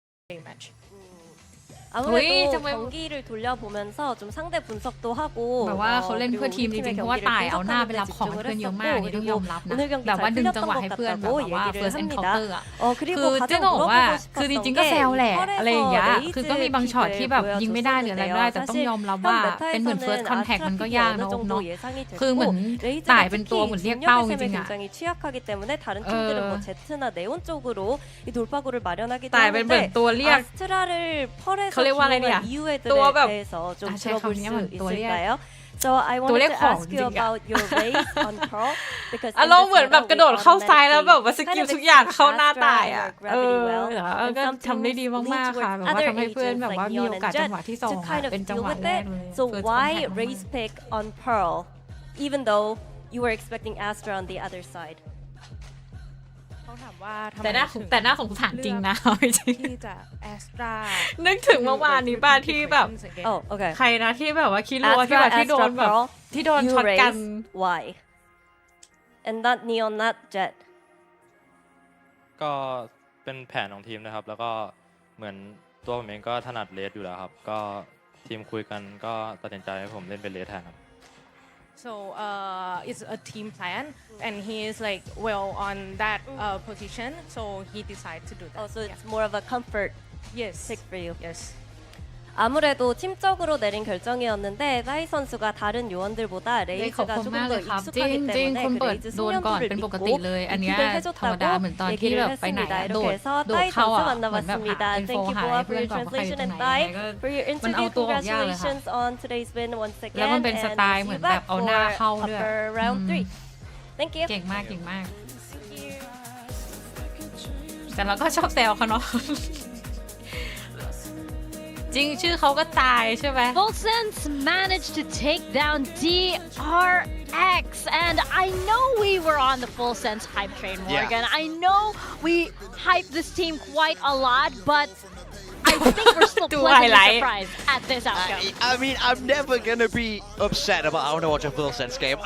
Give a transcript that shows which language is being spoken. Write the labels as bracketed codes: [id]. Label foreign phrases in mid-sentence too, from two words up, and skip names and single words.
[ko] 아무래도 경기를 돌려보면서 좀 상대 분석도 하고 [th] แบบว่าเขาเล่นเพื่อทีมจริงๆเพราะว่าตายเอาหน้าไปรับของให้เพื่อนเยอะมากนี่ต้องยอมรับนะแบบว่าดึงจังหวะให้เพื่อนแบบว่า [en] first encounter [th] อ่ะคือเจ๊ต้องบอกว่าคือจริงๆก็แซวแหละอะไรอย่างเงี้ยคือก็มีบางช็อตที่แบบยิงไม่ได้หรืออะไรไม่ได้แต่ต้องยอมรับว่าเป็นเหมือน [en] first contact [th] มันก็ยากเนาะคือเหมือนตายเป็นตัวเหมือนเรียกเป้าจริงๆอ่ะ [ko] 굉장히 취약하기 때문에 다른 팀들은 뭐 제트나 네온 쪽으로 이 돌파구를 마련하기도 [th] ตายเป็นเหมือน [ko] 하는데 [th] ตัวเรียก [ko] 아스트라를 펄에서 [th] เขาเรียกว่าอะไรเนี่ย [ko] 기용한 이유에 [th] ตัวแบบ [ko] 대해서 좀 [th] ใช้คำ [ko] 들어볼 [th] นี้ [ko] 수 [th] เหมือนตัวเรียก [ko] 있을까요? [en] So I [th] ตัว [en] wanted [th] เรียก [en] to [th] ของ [en] ask [th] จริ [en] you [th] งๆอะ [en] about your race on Pearl because [th] อารมณ์เหมือนแบบกระโดดเข้าซ้ายแล้วแบบว่าสกิลทุกอย่างเข้าหน้าตายอ่ะก็ทำได้ดีมากๆค่ะแบบว่าทำให้เพื่อนแบบว่ามีโอกาสจังหวะที่สองเป็นจังหวะแรกเลย [en] So why race pick on Pearl even though you were expecting Astra on the other side [th] เขาถามว่าทำไม แต่น่าสงสารจริงนะจริง ที่จะแอสตรา นึกถึงเมื่อวานนี้ป่ะที่แบบ [en] Oh okay [th] ใครนะที่แบบว่าคิดรัวที่แบบที่โดนแบบที่โดน [en] you [th] ช็อตกัน [en] race why and not Neon not Jet [th] ก็เป็นแผนของทีมนะครับแล้วก็เหมือนตัวผมเองก็ถนัดเลสอยู่แล้วครับก็ทีมคุยกันก็ตัดสินใจให้ผมเล่นเป็นเลสแทนครับ [en] so it's a team plan and he is like well on that position so he decided to do that Oh so it's more of a comfort yes pick for you yes [ko] 아무래도 팀적으로 내린 결정이었는데 사이 선수가 다른 요원들보다 [th] ขอบ [ko] 레이즈가 [th] คุณ [ko] 조금 [th] มากเล [ko] 더 [th] ยครับจริง [ko] 익숙하기 [th] จริง [ko] 때문에 [th] คน [ko] 그 [th] เปิด [ko] 레이즈 [th] โดนก่อน [ko] 숙련도를 [th] เป็นปก [ko] 믿고 [th] ติเลยอันเนี้ย [ko] 리픽을 [th] ธรรมดา [ko] 해줬다고 [th] เหมือนตอนที่ [ko] 얘기를 [th] แบบไปไหน [ko] 했습니다. [th] โดด [ko] 이렇게 해서 [th] โดด [ko] 따이 [th] เข้า [ko] 선수 [th] อ่ะเหมือนแบบหา [ko] 만나봤습니다. [th] อินโฟ [en] Thank you [th] หา [en] both [th] เพื่ [en] for [th] อน [en] your [th] ก่อนว่าใครอยู่ตรง [en] translation [th] ไหน [en] and [th] ยังไง [en] Thai [th] ก็ [en] for your [th] มันเอา [en] interview. [th] ตัวออกยากเลยค่ะ [en] Congratulations on today's win once [th] แล้ว [en] again [th] มันเป็นส [en] and [th] ไตล์ [en] see [th] เหมือ [en] you [th] นแบบ [en] back [th] เอาหน้า [en] for [th] เข้าด้วย [en] upper round 3. Thank you. [th] เก่งมากแต่เราก็ชอบแซวเขาเนาะ จริงชื่อเขาก็ตายใช่ไหม [en] Volsense managed to take down DRX and I know we were on the Volsense hype train, Morgan. I know we hyped this team quite a lot, but I think we're still pleasantly surprised at this outcome. I mean, I'm never gonna be upset about how to watch a full sense game.